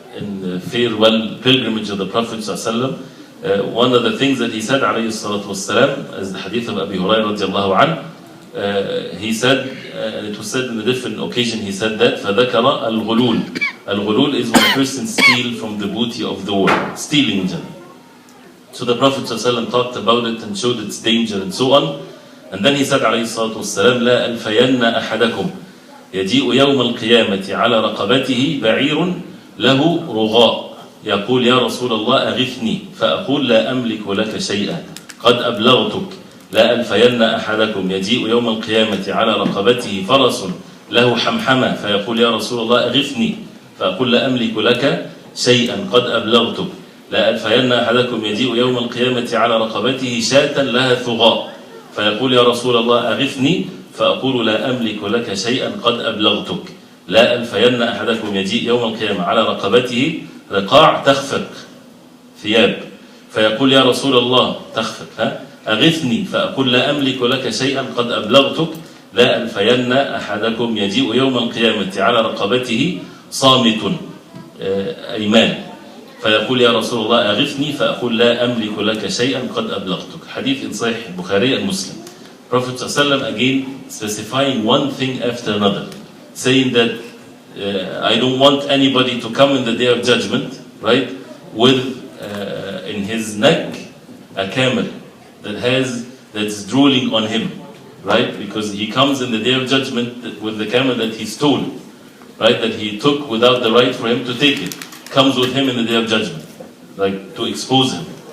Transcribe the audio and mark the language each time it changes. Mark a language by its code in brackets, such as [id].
[en] in the farewell pilgrimage of the Prophet ﷺ, one of the things that he said alayhi salatu wassalam, as the hadith of Abi Hurairah radiallahu anhu, he said, and it was said in a different occasion, he said that [ar] فَذَكَرَ الْغُلُولِ. [en] Al-ghulul is when a person steals from the booty of the world, stealing in general. So the Prophet ﷺ talked about it and showed its danger and so on. And then he said [ar] alayhi salatu wassalam, لَا أَلْفَيَنَّ أَحَدَكُمْ يَجِيءُ يَوْمَ الْقِيَامَةِ عَلَى رَقَبَتِهِ بَعِيرٌ لَهُ رُغَاء يقول يا رسول الله أغثني فأقول لا أملك لك شيئا قد أبلغتك لا ألفين أحدكم يجيء يوم القيامة على رقبته فرس له حمحمة فيقول يا رسول الله أغثني فأقول لا أملك لك شيئا قد أبلغتك لا ألفين أحدكم يجيء يوم القيامة على رقبته شاة لها ثغاء فيقول يا رسول الله أغثني فأقول لا أملك لك شيئا قد أبلغتك لا ألفين أحدكم يجيء يوم القيامة على رقبته رقاع تخفق ثياب فيقول يا رسول الله تخفق أغثني فأقول لا أملك لك شيئا قد أبلغتك لا ألفين أحدكم يجيء يوم القيامة على رقبته صامت أيمان فيقول يا رسول الله أغثني فأقول لا أملك لك شيئا قد أبلغتك. [en] Hadith in Sahih Bukhari and Muslim. Prophet ﷺ again specifying one thing after another, saying that I don't want anybody to come in the day of judgment, right, with in his neck a camel that's drooling on him, right, because he comes in the day of judgment with the camel that he stole, right, that he took without the right for him to take it, comes with him in the day of judgment, like to expose him.